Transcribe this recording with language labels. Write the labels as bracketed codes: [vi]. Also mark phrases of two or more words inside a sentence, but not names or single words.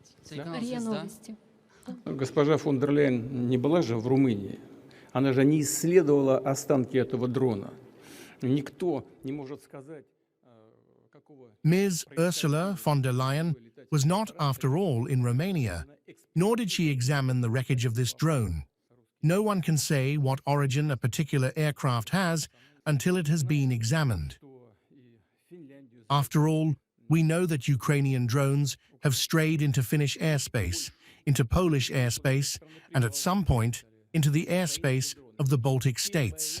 [ru] РИА Новости. Госпожа фон дер Ляйен не была же в Румынии. Она же не исследовала останки этого дрона. Никто не может сказать, какого... [en] Ms. Ursula von der Leyen was not, after all, in Romania, nor did she examine the wreckage of this drone. No one can say what origin a particular aircraft has until it has been examined. After all, we know that Ukrainian drones have strayed into Finnish airspace, into Polish airspace, and at some point, into the airspace of the Baltic states.